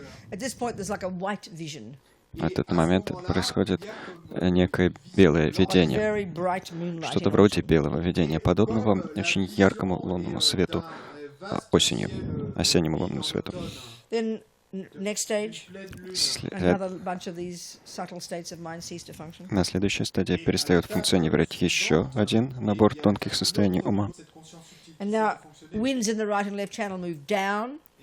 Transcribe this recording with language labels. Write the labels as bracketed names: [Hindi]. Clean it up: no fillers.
[English] At this point, there's like a white vision. [Russian] В этот момент происходит некое белое видение, что-то вроде белого видения, подобного очень яркому лунному свету осенью, осеннему лунному свету. [English] Next stage, another bunch of these subtle states of mind cease to function. [Russian] На следующей стадии перестает функционировать еще один набор тонких состояний ума. [English] And now winds in the right and left channel move down.